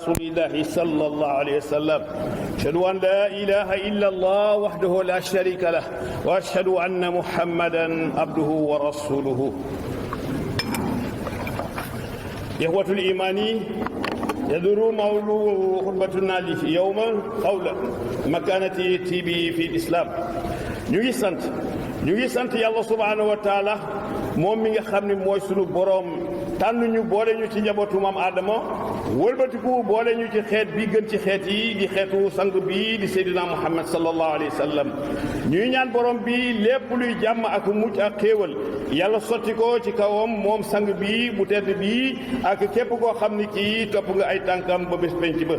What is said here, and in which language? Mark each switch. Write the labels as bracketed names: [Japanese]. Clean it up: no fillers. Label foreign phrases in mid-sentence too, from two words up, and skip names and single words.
[Arabic] الله صلى الله عليه وسلم أشهد أن لا إله إلا الله وحده لا شريك له وأشهد أن محمدا عبده ورسوله. إخوة الإيمان يدور موضوع خطبتنا اليوم حول مكانة التي في الإسلام. [Wolof] ñu ngi sant yàlla [Arabic] سبحانه وتعالى [Wolof] moom mi nga xam ne mooy sunu boroom tànn ñu boole ñu ci njabootu maam Adama wëlbatiku boole ñu ci xeet bi gën ci xeet yi di xeetu sang bi di Seydina Muhammad [Arabic] صلى الله عليه وسلم. [Wolof] ñuy ñaan borom bi lépp luy jàmm ak mucc ak xéewal yàlla sotti ko ci kawam moom sang bi bu tedd bi ak képp koo xam ni kii topp nga ay tànkam ba bés penc ba.